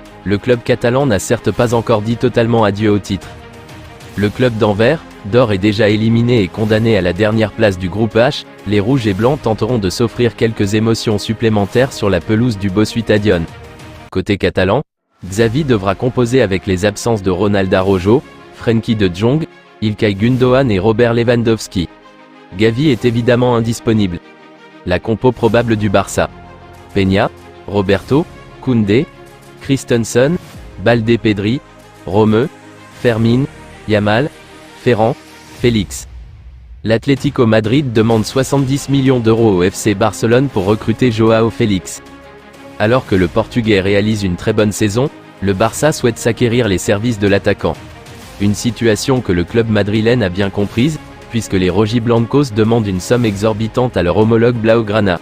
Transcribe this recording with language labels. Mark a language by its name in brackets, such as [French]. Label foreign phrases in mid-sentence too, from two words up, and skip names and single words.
[French] Le club catalan n'a certes pas encore dit totalement adieu au titre. Le club d'Anvers, d'or est déjà éliminé et condamné à la dernière place du groupe H. Les rouges et blancs tenteront de s'offrir quelques émotions supplémentaires sur la pelouse du Bosuitadion. Côté catalan, Xavi devra composer avec les absences de Ronald Araujo, Frenkie de Jong, Ilkay Gundogan et Robert Lewandowski. Gavi est évidemment indisponible. La compo probable du Barça: Peña, Roberto, Koundé, Christensen, Balde Pedri, Romeu, Fermin, Yamal, Ferran, Félix. L'Atlético Madrid demande 70 millions d'euros au FC Barcelone pour recruter Joao Félix. Alors que le Portugais réalise une très bonne saison, le Barça souhaite s'acquérir les services de l'attaquant. Une situation que le club madrilène a bien comprise, puisque les rojiblancos demandent une somme exorbitante à leur homologue blaugrana.